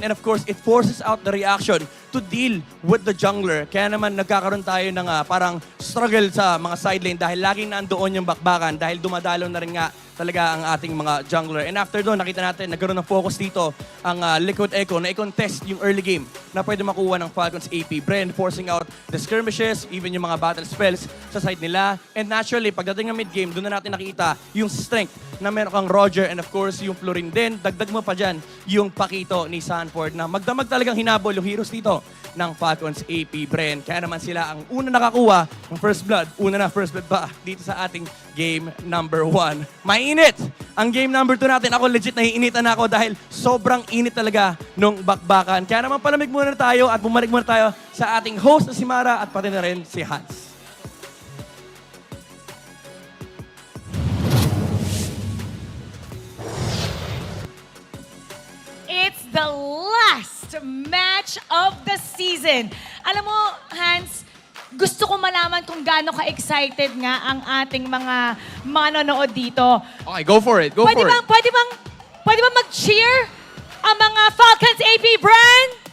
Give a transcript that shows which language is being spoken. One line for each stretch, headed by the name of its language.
English: And of course, it forces out the reaction to deal with the jungler.
Filipino: Kaya naman nagkakaroon tayo ng parang struggle sa mga side lane dahil laging nandoon yung bakbakan dahil dumadalo na rin nga talaga ang ating mga jungler. And after doon, nakita natin, nagkaroon ng focus dito ang Liquid Echo na i-contest yung early game na pwede makuha ng Falcons AP.Bren, forcing out the skirmishes, even yung mga battle spells sa side nila. And naturally, pagdating ng mid-game, doon na natin nakita yung strength na meron kang Roger and of course yung Florin din. Dagdag mo pa dyan yung Pakito ni Sanford na magdamag talagang hinabol yung heroes dito ng Falcons AP.Bren. Kaya naman sila ang una nakakuha ng first blood. Una na first blood pa dito sa ating game number 1. Mainit! Ang game number 2 natin, ako legit naiinitan ako dahil sobrang init talaga nung bakbakan. Kaya naman palamig muna tayo at bumalik muna tayo sa ating host na si Mara at pati na rin si Hans.
English: It's the last match of the season.
Filipino: Alam mo, Hans, gusto ko malaman kung gaano ka-excited nga ang ating mga manonood dito.
English: Okay, go for it. Go for it.
Filipino: Pwede bang mag-cheer ang mga Falcons AP.Bren?